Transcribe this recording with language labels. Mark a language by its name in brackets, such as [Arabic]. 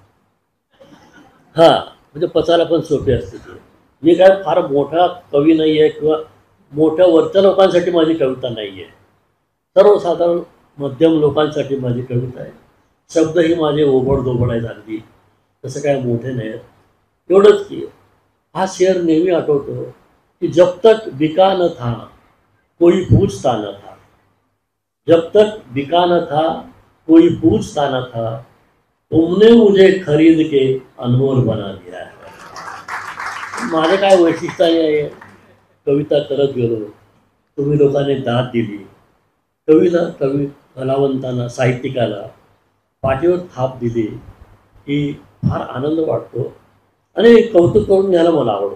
[Marathi] हां, म्हणजे पचायला पण सोपी असते ती. मी काय फार मोठा कवी नाही आहे किंवा मोठ्या वरच्या लोकांसाठी माझी कविता नाही आहे. सर्वसाधारण मध्यम लोकांसाठी माझी कविता आहे. शब्दही माझे ओबड-धोबड आहेत अगदी, तसं काय मोठे नाहीत. एवढंच की हा शेर नेहमी आठवतो की [Hindi] जब तक बिका न था कोई पूछता न था, जब तक बिका न था कोई पूछता न था, तुमने मुझे खरीद के अनमोल बना दिया है. [Marathi] माझं काय वैशिष्ट्य आहे, कविता करत गेलो, तुम्ही लोकांनी दाद दिली. कलावंतांना, साहित्यिकाला पाठीवर थाप दिली की फार आनंद वाटतो आणि कौतुक करून घ्यायला मला आवडतं.